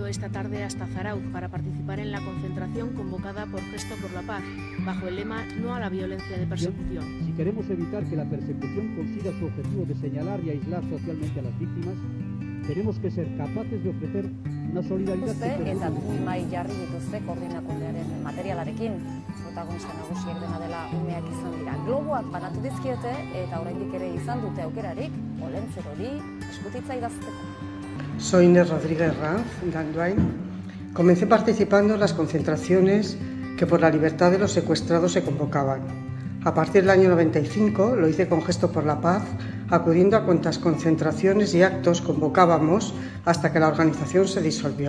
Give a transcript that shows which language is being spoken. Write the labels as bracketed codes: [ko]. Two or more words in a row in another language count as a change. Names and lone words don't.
[es] tarde hasta Zarauz para participar en la concentración convocada por Gesto por la Paz, bajo el lema "No a la violencia de persecución". Si queremos evitar que la persecución consiga su objetivo de señalar y aislar socialmente a las víctimas, tenemos que ser capaces de ofrecer una solidaridad [eu] eta mai jarri dituzte koordinakundearen materialarekin. Protagonista nagusiek dena dela umeak izan dira. Globoak banatu dizkiete eta oraindik ere izan dute aukerarik olentzer hori eskutitza idazteko. [es] Soy Inés Rodríguez Ranz, de Andoain. Comencé participando en las concentraciones que por la libertad de los secuestrados se convocaban. A partir del año 95 lo hice con Gesto por la Paz, acudiendo a cuantas concentraciones y actos convocábamos hasta que la organización se disolvió.